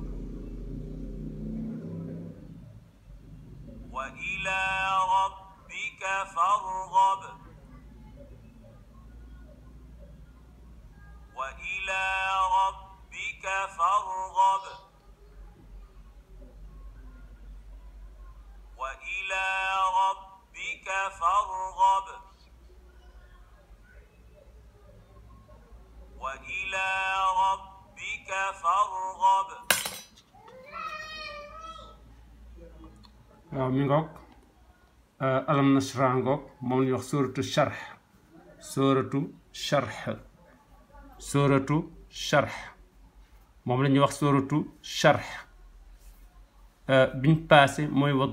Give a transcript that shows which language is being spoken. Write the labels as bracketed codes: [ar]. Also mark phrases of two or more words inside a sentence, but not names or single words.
[ar] وإلى ربك فارغب وإلى ربك فارغب وإلى ربك فارغب وإلى ربك فارغب [wo] mi ngoog alam nasra ngoog moom la ñuy wax sóoratu sharh moom la ñuy wax sóoratu sharh biñ paase mooy wa